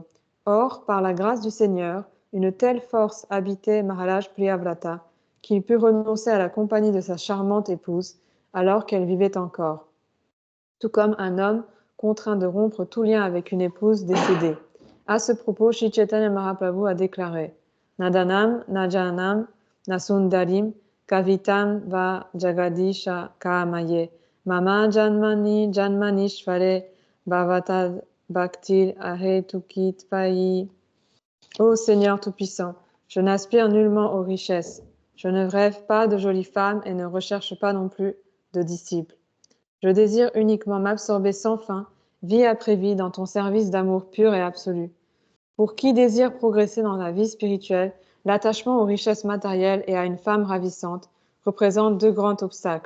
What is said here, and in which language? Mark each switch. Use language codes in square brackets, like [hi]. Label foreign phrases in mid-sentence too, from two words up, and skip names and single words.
[fr] Or, par la grâce du Seigneur, une telle force habitait Maharaj Priyavrata qu'il put renoncer à la compagnie de sa charmante épouse alors qu'elle vivait encore. Tout comme un homme contraint de rompre tout lien avec une épouse décédée. À ce propos, Sri Chaitanya Mahaprabhu a déclaré [sa] « Nadanam, najanam, nasundarim, kavitam va jagadisha kamaye, mama janmani janmanishvare, bhavatad bhaktir ahetukit vayi. [fr] » Ô Seigneur Tout-Puissant, je n'aspire nullement aux richesses, je ne rêve pas de jolies femmes et ne recherche pas non plus de disciples. Je désire uniquement m'absorber sans fin, vie après vie, dans ton service d'amour pur et absolu. Pour qui désire progresser dans la vie spirituelle, l'attachement aux richesses matérielles et à une femme ravissante représente deux grands obstacles.